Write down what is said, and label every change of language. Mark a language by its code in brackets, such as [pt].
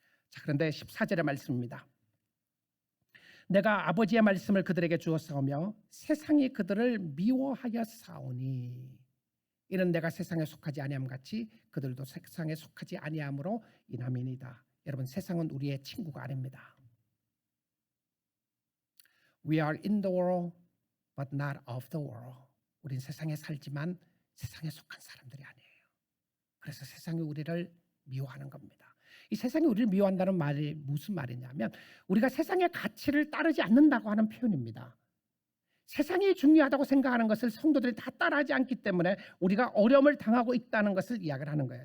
[ko] 자, 그런데 14절의 말씀입니다. 내가 아버지의 말씀을 그들에게 주었사오며 세상이 그들을 미워하여 사오니 이는 내가 세상에 속하지 아니함 같이 그들도 세상에 속하지 아니함으로 인함이니이다. 여러분, 세상은 우리의 친구가 아닙니다. [en] We are in the world but not of the world. [ko] 우린 세상에 살지만 세상에 속한 사람들이 아니에요. 그래서 세상이 우리를 미워하는 겁니다. 이 세상이 우리를 미워한다는 말이 무슨 말이냐면 우리가 세상의 가치를 따르지 않는다고 하는 표현입니다. 세상이 중요하다고 생각하는 것을 성도들이 다 따라하지 않기 때문에 우리가 어려움을 당하고 있다는 것을 이야기를 하는 거예요.